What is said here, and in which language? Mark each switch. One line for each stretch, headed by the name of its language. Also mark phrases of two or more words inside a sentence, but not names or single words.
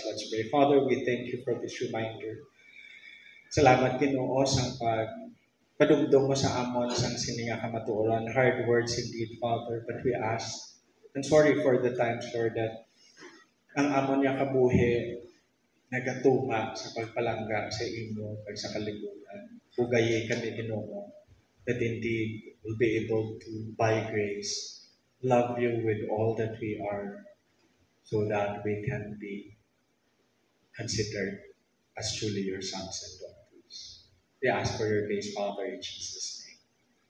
English: Let's pray. Father, we thank you for this reminder.
Hiligaynon: Salamat Ginoo sa padugdong mo sa amon sang sininga kamatuoran.
English: Hard words indeed, Father, but we ask, and sorry for the times, Lord, that
Hiligaynon: ang amon niya kabuhi nagatuma sa pagpalangga sa imo kag sa kalibutan. Bugayi kami Ginoo
English: that indeed will be able to, by grace, love you with all that we are so that we can be considered as truly your sons and daughters. We ask for your grace, Father, in Jesus' name.